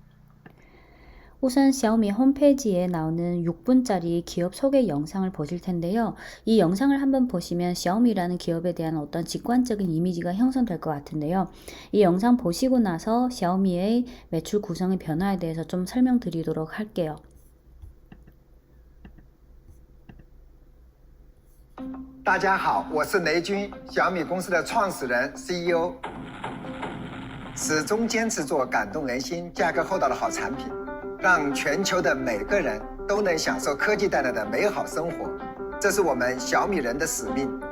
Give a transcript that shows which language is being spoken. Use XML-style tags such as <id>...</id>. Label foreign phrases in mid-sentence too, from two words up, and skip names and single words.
<ko>우선 샤오미 홈페이지에 나오는 6분짜리 기업 소개 영상을 보실 텐데요. 이 영상을 한번 보시면 샤오미라는 기업에 대한 어떤 직관적인 이미지가 형성될 것 같은데요. 이 영상 보시고 나서 샤오미의 매출 구성의 변화에 대해서 좀 설명드리도록 할게요.</ko> <zh>大家好，我是雷军，小米公司的创始人 CEO， 始终坚持做感动人心、价格厚道的好产品。让全球的每个人都能享受科技带来的美好生活，这是我们小米人的使命。</zh>